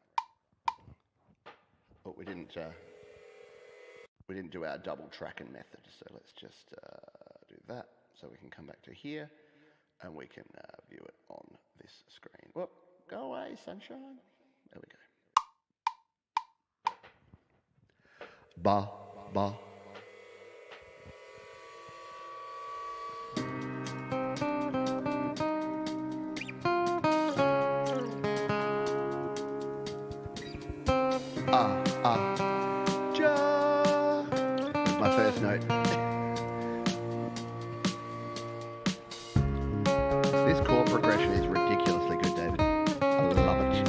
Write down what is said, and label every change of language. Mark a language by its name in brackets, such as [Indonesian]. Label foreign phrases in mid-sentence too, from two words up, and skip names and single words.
[English] But we didn't do our double tracking method, so let's just do that, so we can come back to here. And we can view it on this screen. Whoop, go away, sunshine. There we go. Ba, ba. Ja. That's my first note. This chord progression is ridiculously good, David. I love it.